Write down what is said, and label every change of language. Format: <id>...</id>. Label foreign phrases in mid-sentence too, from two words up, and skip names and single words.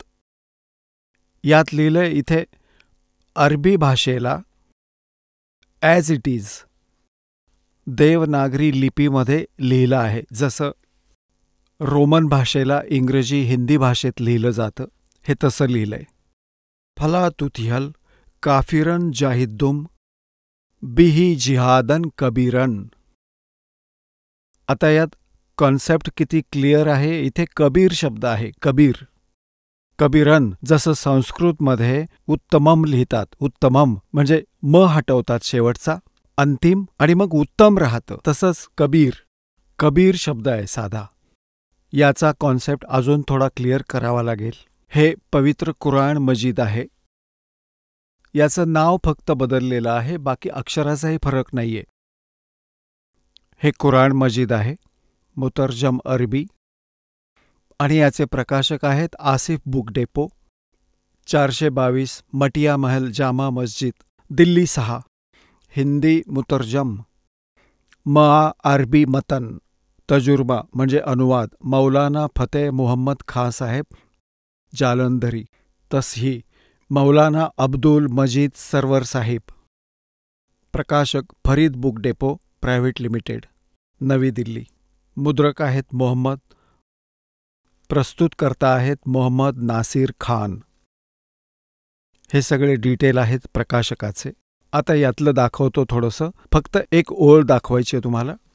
<mr>यात लिहिलंय इथे अरबी भाषेला</mr> <en>as it is</en> <mr>देवनागरी लिपीमध्ये लिहिलं आहे, जसं रोमन भाषेला इंग्रजी हिंदी भाषेत लिहिलं जातं हे तसं लिहिलंय.</mr> <ar>فلا تطع الكافرين وجاهدهم به جهادا كبيرا.</ar> <mr>आता यात कॉन्सेप्ट किती क्लिअर आहे. इथे कबीर शब्द आहे. कबीर. कबीरन जसं संस्कृतमध्ये उत्तमम लिहितात. उत्तमम म्हणजे म हटवतात शेवटचा अंतिम आणि मग उत्तम राहतं, तसंच कबीर. कबीर शब्द आहे साधा. याचा कॉन्सेप्ट अजून थोडा क्लिअर करावा लागेल. हे पवित्र कुराण मजीद आहे. याचं नाव फक्त बदललेलं आहे, बाकी अक्षराचाही फरक नाहीये. हे कुराण मजीद आहे, मुतर्जम अरबी. आणि याचे प्रकाशक आहेत आसिफ बुक डेपो, 422 मटिया महल जामा मस्जिद, दिल्ली 6. हिंदी मुतर्जम. मआ अरबी मतन. तजुर्बा म्हणजे अनुवाद मौलाना फतेह मुहम्मद खां साहेब जालंधरी. तसही मौलाना अब्दुल मजीद सरवर साहिब. प्रकाशक फरीद बुक डेपो प्रायव्हेट लिमिटेड, नवी दिल्ली. मुद्रक आहेत मोहम्मद. प्रस्तुतकर्ता आहेत मोहम्मद नासिर खान. हे सगळे डिटेल आहेत प्रकाशकाचे. आता यातलं दाखवतो थोडंसं. फक्त एक ओळ दाखवायची आहे तुम्हाला.</mr>